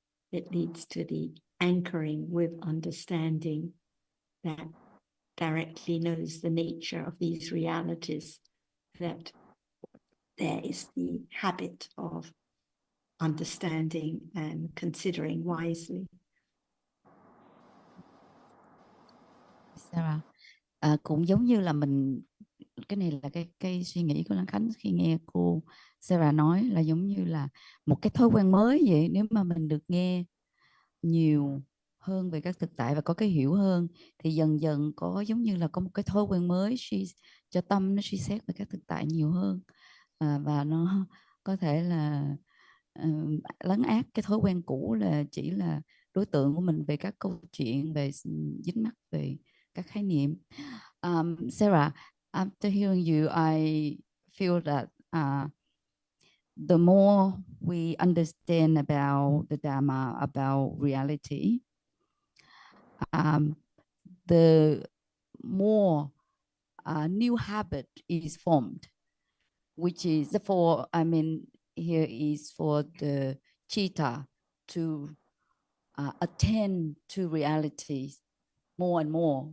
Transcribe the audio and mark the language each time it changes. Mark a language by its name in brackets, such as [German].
[English] It leads to the anchoring with understanding that directly knows the nature of these realities, that there is the habit of understanding and considering wisely. [Vietnamese] Sarah, cũng giống như là mình, cái này là cái suy nghĩ của Lan Khánh khi nghe cô Sarah nói, là giống như là một cái thói quen mới vậy. Nếu mà mình được nghe nhiều hơn về các thực tại và có cái hiểu hơn, thì dần dần có giống như là có một cái thói quen mới cho tâm nó suy xét về các thực tại nhiều hơn, và nó có thể là lấn át cái thói quen cũ là chỉ là đối tượng của mình về các câu chuyện, về dính mắc về các khái niệm. [English] Sarah, after hearing you, I feel that the more we understand about the Dhamma, about reality, the more new habit is formed, which is for, I mean, here is for the chitta to attend to reality more and more.